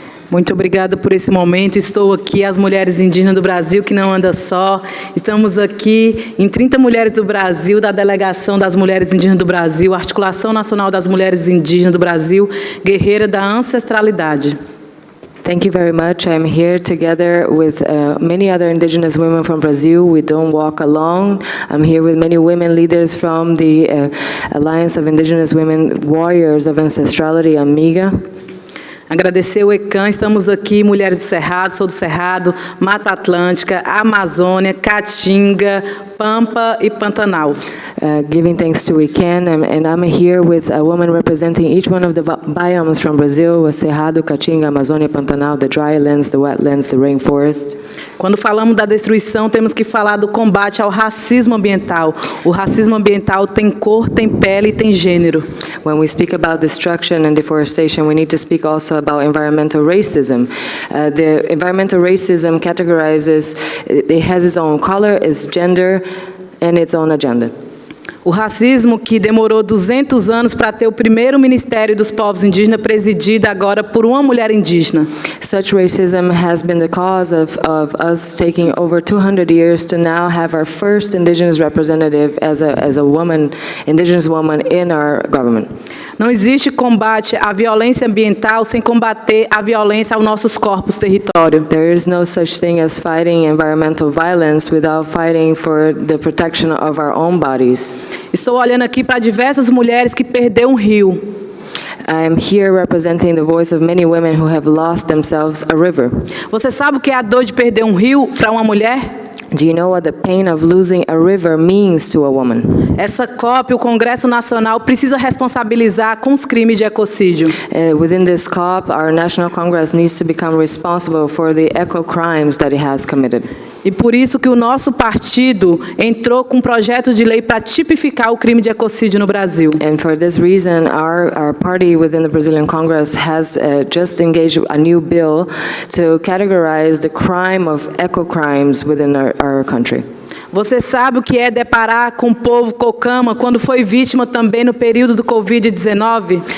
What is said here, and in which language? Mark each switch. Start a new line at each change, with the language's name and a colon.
Portuguese: Muito obrigada por esse momento. Estou aqui, as mulheres indígenas do Brasil, que não anda só. Estamos aqui em 30 mulheres do Brasil, da Delegação das Mulheres Indígenas do Brasil, Articulação Nacional das Mulheres Indígenas do Brasil, Guerreira da Ancestralidade.
English: Thank you very much. I'm here together with many other Indigenous women from Brazil. We don't walk alone. I'm here with many women leaders from the Alliance of Indigenous Women Warriors of Ancestrality, Amiga.
Portuguese: Agradecer o WECAN, estamos aqui, mulheres do Cerrado, sou do Cerrado, Mata Atlântica, Amazônia, Caatinga, Pampa e Pantanal.
English: Giving thanks to WECAN, and I'm here with a woman representing each one of the biomes from Brazil, Cerrado, Caatinga, Amazônia, Pantanal, the dry lands, the wetlands, the rainforest.
Portuguese: Quando falamos da destruição, temos que falar do combate ao racismo ambiental. O racismo ambiental tem cor, tem pele e tem gênero.
English: When we speak about destruction and deforestation, we need to speak also about environmental racism. The environmental racism categorizes, it has its own color, its gender, and its own agenda.
Portuguese: O racismo que demorou 200 anos para ter o primeiro Ministério dos Povos Indígenas presidido agora por uma mulher indígena.
English: Such racism has been the cause of us taking over 200 years to now have our first Indigenous representative as a woman, Indigenous woman in our government.
Portuguese: Não existe combate à violência ambiental sem combater a violência aos nossos corpos território.
English: There is no such thing as fighting environmental violence without fighting for the protection of our own bodies.
Portuguese: Estou olhando aqui para diversas mulheres que perderam um rio.
English: I am here representing the voice of many women who have lost themselves a river.
Portuguese: Você sabe o que é a dor de perder um rio para uma mulher?
English: Do you know what the pain of losing a river means to a woman?
Portuguese: Essa COP, o Congresso Nacional, precisa responsabilizar com os crimes de ecocídio.
English: Within this COP, our National Congress needs to become responsible for the eco-crimes that it has committed.
Portuguese: E por isso que o nosso partido entrou com um projeto de lei para tipificar o crime de ecocídio no Brasil.
English: And for this reason, our party within the Brazilian Congress has just engaged a new bill to categorize the crime of eco-crimes within our country.
Portuguese: Você sabe o que é deparar com o povo Cocama quando foi vítima também no período do Covid-19?